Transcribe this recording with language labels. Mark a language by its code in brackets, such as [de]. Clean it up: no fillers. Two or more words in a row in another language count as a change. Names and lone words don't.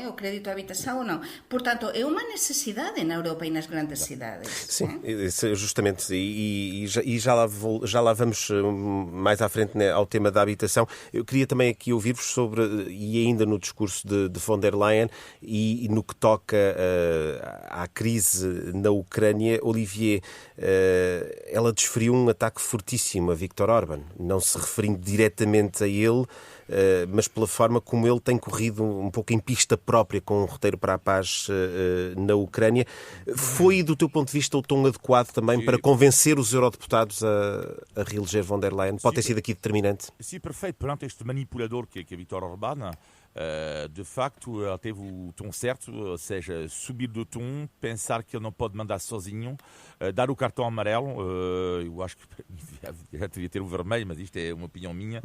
[pt] O crédito à habitação ou não. Portanto, é uma necessidade na Europa e nas grandes cidades. Sim, justamente. E já lá vamos mais à frente, né, ao tema da habitação. Eu queria também aqui ouvir-vos sobre, e ainda no discurso de von der Leyen e no que toca à crise na Ucrânia, Olivier, ela desferiu um ataque fortíssimo a Viktor Orbán, não se referindo diretamente a ele, mas pela forma como ele tem corrido um pouco em pista própria com um roteiro para a paz na Ucrânia. Foi, do teu ponto de vista, o tom adequado também para convencer os eurodeputados a reeleger von der Leyen? Pode ter sido aqui determinante? Sim, perfeito. Perante este manipulador que é Viktor Orbán, de facto, ele teve o tom certo, ou seja, subir do tom, pensar que ele não pode mandar sozinho, dar o cartão amarelo. Eu acho que já devia ter o vermelho, mas isto é uma opinião minha.